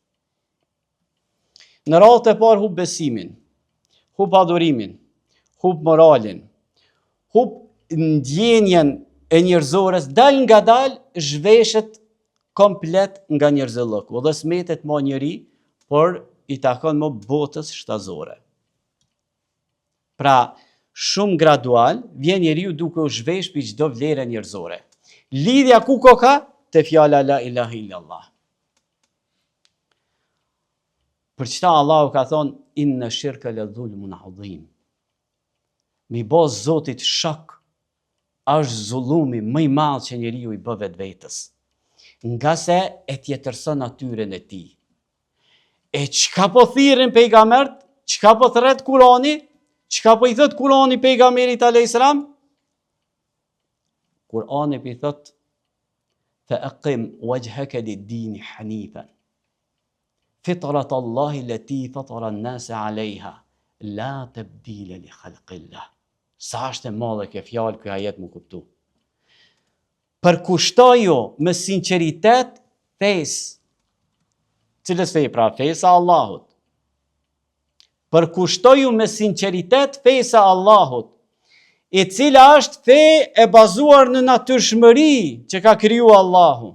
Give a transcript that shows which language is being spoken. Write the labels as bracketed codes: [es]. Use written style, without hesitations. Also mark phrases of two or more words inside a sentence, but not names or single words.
[sq] Në radhë të parë hub besimin, hub adhurimin, hub moralin, hub ndjenjen e njerëzores, dal nga dal zhveshet komplet nga njerëzillëku dhe smetet më njeri, por i takon më botës shtazore. Pra, shumë gradual, vjen njeriu duke u zhvesh për çdo vlerë njerëzore. Lidhja ku ka? Te fjala [ar] لا إله إلا الله. [sq] Për çta Allahu ka thonë, [ar] إن الشرك لظلم عظيم. [sq] Me bë Zotit shok është zullumi më i madh që njeriu i bë vetvetes. Nga se e tjetërson natyrën e tij. E çka po thirrin pejgambert? Çka po thret Kurani? Çka po i thot Kurani pejgamberit [ar] عليه السلام? [sq] Kurani i thot [ar] فأقم وجهك للدين حنيفا. فطرت الله التي فطر الناس عليها لا تبديل لخلق الله. [sq] Sa është e madhe kjo fjalë, ky ajet më kuptu. Përkushtoju me sinqeritet fesë. Cilës fe? Pra fesa Allahut. Përkushtoju me sinqeritet fesa Allahut, e cila është fe e bazuar në natyrshmëri që ka kriju Allahu.